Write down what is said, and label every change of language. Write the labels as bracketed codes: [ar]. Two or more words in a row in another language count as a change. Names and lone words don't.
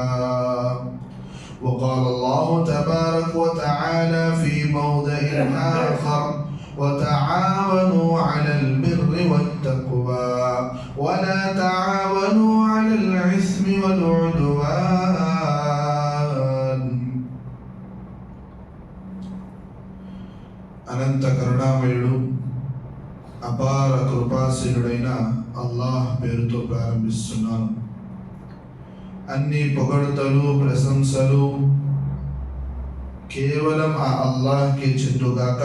[ar] وقال الله تبارك وتعالى في موضع آخر: وتعاونوا على البر والتقوى ولا تعاونوا على الإثم والعدوان. [te] అనంత కరుణామయుడు అపార కృపాశీనుడైన అల్లాహ్ పేరుతో ప్రారంభిస్తున్నాను. అన్ని పొగడ్తలు ప్రశంసలు కేవలం ఆ అల్లాహ్కి చెందుగాక.